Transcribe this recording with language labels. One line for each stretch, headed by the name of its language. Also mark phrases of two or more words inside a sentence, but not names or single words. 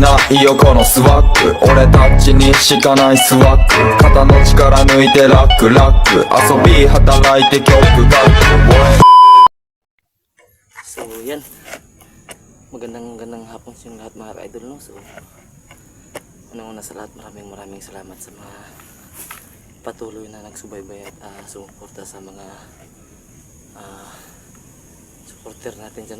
Japanese: いよこのスワッグ俺たちにしかないスワッグ肩の力抜いてラックラック遊び働いて曲が
Filipino: So yan, magandang hapon sa lahat mga ka-idol, no? So una sa lahat, maraming salamat sa mga patuloy na nagsubaybay at sumuporta sa mga supporter natin dyan, no?